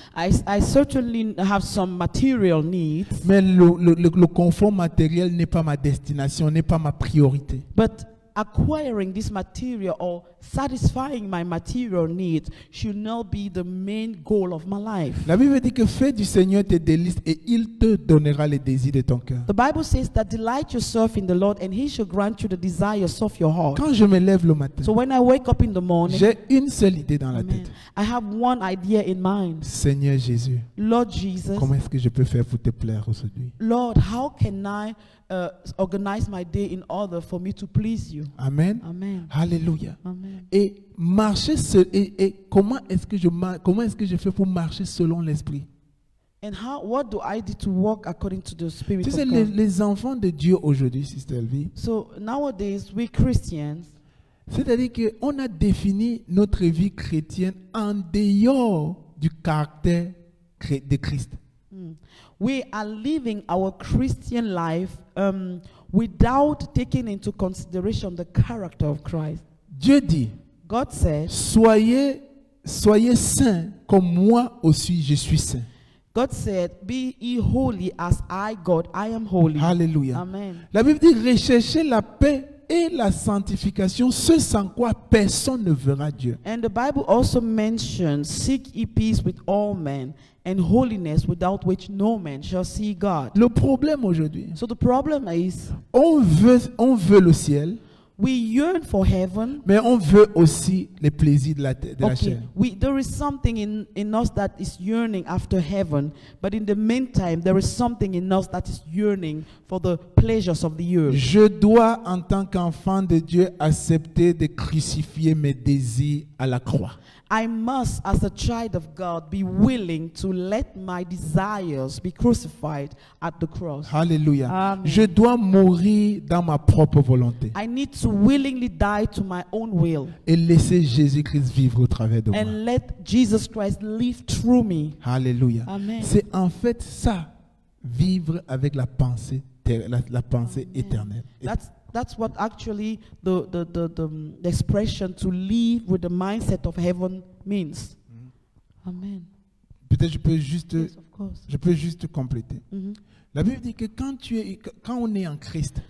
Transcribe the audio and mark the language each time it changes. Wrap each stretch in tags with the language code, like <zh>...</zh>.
<en>I certainly have some material needs,</en> <fr>mais le confort matériel n'est pas ma destination, n'est pas ma priorité.</fr> <en>but acquiring this material or satisfying my material needs should not be the main goal of my life.</en> <fr>La Bible dit que fais du Seigneur tes délices et il te donnera les désirs de ton cœur.</fr> <en>The Bible says that delight yourself in the Lord and He shall grant you the desires of your heart.</en> <fr>Quand je me lève le matin,</fr> <en>So when I wake up in the morning,</en> <fr>j'ai une seule idée dans la amen, tête.</fr> <en>I have one idea in mind.</en> <fr>Seigneur Jésus,</fr> <en>Lord Jesus,</en> <fr>comment est-ce que je peux faire pour te plaire aujourd'hui?</fr> <en>Lord, how can I organize my day in order for me to please you? Amen. Amen. Alléluia. Amen.</en> <fr>Et marcher comment est-ce que je fais pour marcher selon l'esprit?</fr> <en>And what do I do to walk according to the Spirit</en> <fr>Tu sais,</fr> <en>of God?</en> <fr>les enfants de Dieu aujourd'hui, Sister Elvie,</fr> <en>So nowadays, we Christians,</en> <fr>c'est-à-dire qu'on a défini notre vie chrétienne en dehors du caractère de Christ.</fr> <en>we are living our Christian life without taking into consideration the character of Christ.</en> <fr>Dieu dit,</fr> <en>God said,</en> <fr>soyez saints comme moi aussi je suis saint.</fr> <en>God said, be ye holy as I, God, I am holy. Alléluia. Amen.</en> <fr>La Bible dit, recherchez la paix et la sanctification, ce sans quoi personne ne verra Dieu.</fr> <en>And the Bible also mentions, seek ye peace with all men and holiness without which no man shall see God.</en> <fr>Le problème aujourd'hui,</fr> <en>So the problem is,</en> <fr>on veut le ciel,</fr> <en>we yearn for heaven.</en> <fr>mais on veut aussi les plaisirs de la</fr> <en>Okay,</en> <fr>chair.</fr> <en>there is something in us that is yearning after heaven, but in the meantime, there is something in us that is yearning for the pleasures of the earth.</en> <fr>Je dois, en tant qu'enfant de Dieu, accepter de crucifier mes désirs à la croix.</fr> <en>I must, as a child of God, be willing to let my desires be crucified at the cross. Alléluia. Amen.</en> <fr>Je dois mourir dans ma propre volonté</fr> <en>I need to willingly die to my own will</en> <fr>et laisser Jésus-Christ vivre au travers de moi.</fr> <en>and let Jesus Christ live through me. Alléluia. Amen.</en> <fr>C'est en fait ça, vivre avec la pensée, la pensée éternelle.</fr> <en>That's what actually the expression to live with the mindset of heaven means. Amen.</en> <fr>Peut-être je peux</fr> <en>Yes,</en> <fr>juste compléter. Mhm. La Bible dit que quand on est en Christ,</fr>